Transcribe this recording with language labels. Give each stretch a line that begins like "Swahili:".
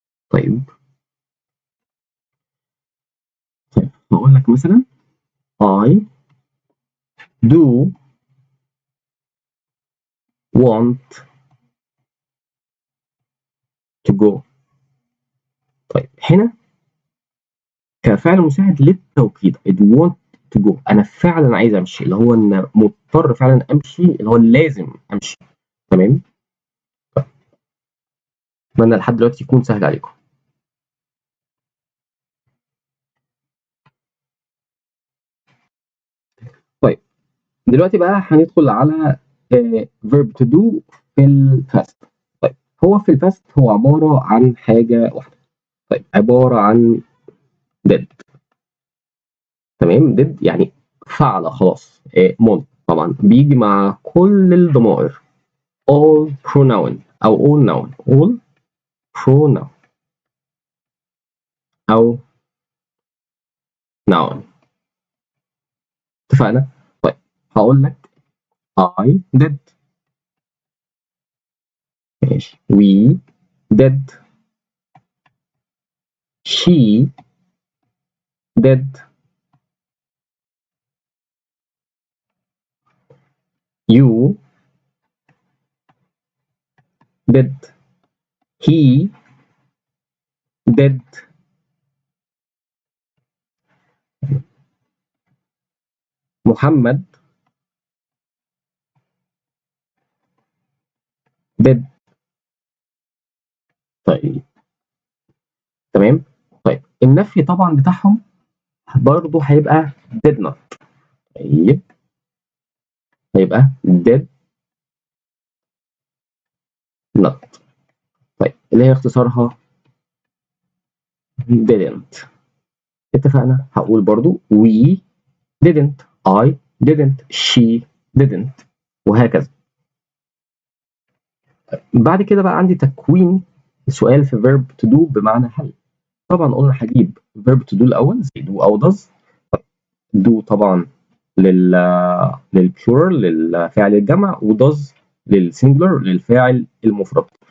Arabic: طيب هقول لك مثلا
English: I do want to go.
Arabic: طيب هنا كفعل مساعد للتوكيد
English: I want to go،
Arabic: انا فعلا عايز امشي، اللي هو ان مضطر فعلا امشي، اللي هو لازم امشي. تمام، اتمنى لحد دلوقتي يكون سهل عليكم. طيب دلوقتي بقى هندخل على verb to do في الفاست. طيب هو في الفاست هو عبارة عن حاجة واحدة. طيب عبارة عن did. تمام، did يعني فعل خلاص. ماضي طبعا بيجي مع كل الضمائر all pronoun أو all noun. all pronoun أو noun. اتفقنا؟ طيب هقول لك
English: I did.
Arabic: ماشي.
English: we did. she did. you did. he did Muhammad did.
Arabic: طيب تمام. طيب النفي طبعا بتاعهم برضه هيبقى
English: did not.
Arabic: طيب هيبقى
English: did not.
Arabic: طيب اللي هي اختصارها didn't. اتفقنا. هقول برضو
English: we didn't, I didn't, she didn't،
Arabic: وهكذا. بعد كده بقى عندي تكوين سؤال في verb to do بمعنى هل. طبعا قلنا هجيب verb to do الأول زي do أو does. do طبعا للبلورال للفاعل الجمع، وdoes للسنجلر للفاعل المفرد.